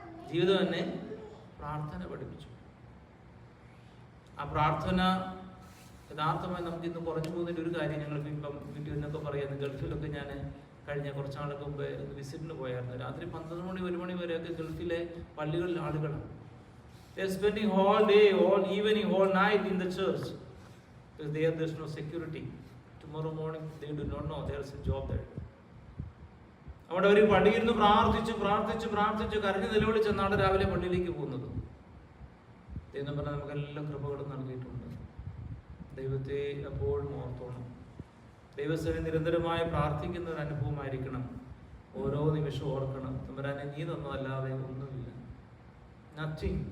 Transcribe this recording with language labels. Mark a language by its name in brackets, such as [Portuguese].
[Malayalam] ജീവിതം എന്നെ പ്രാർത്ഥന പഠിപ്പിച്ചു. ആ പ്രാർത്ഥന യഥാർത്ഥമായി നമുക്ക് ഇന്ന് കുറഞ്ഞു പോകുന്നതിൻ്റെ ഒരു കാര്യം ഞങ്ങൾക്ക് ഇപ്പം വീട്ടിൽ നിന്നൊക്കെ പറയാം. ഗൾഫിലൊക്കെ ഞാൻ കഴിഞ്ഞ കുറച്ച് നാൾക്ക് മുമ്പ് വിസിറ്റിന് പോയായിരുന്നു. രാത്രി 12 മണി 1 മണി വരെയൊക്കെ ഗൾഫിലെ പള്ളികളിൽ ആളുകളാണ്. [English] They are spending all day, all evening, all night in the church because there is no security to tomorrow morning they do not know there is a job there. [Malayalam] അവിടെ അവർ പള്ളിയിരുന്ന് പ്രാർത്ഥിച്ച് കരഞ്ഞു നിലവിളിച്ചെന്നാണ് രാവിലെ പള്ളിയിലേക്ക് പോകുന്നത്. എന്ന് പറഞ്ഞാൽ നമുക്കെല്ലാം കൃപകളും നൽകിയിട്ടുണ്ട്. ദൈവത്തെ എപ്പോഴും ഓർത്തോണം. ദൈവസ്ഥനെ നിരന്തരമായി പ്രാർത്ഥിക്കുന്ന ഒരു അനുഭവമായിരിക്കണം. ഓരോ നിമിഷവും ഓർക്കണം, തമ്പുരാനെ നീ തന്നതല്ലാതെ ഒന്നുമില്ല, നത്തിങ്.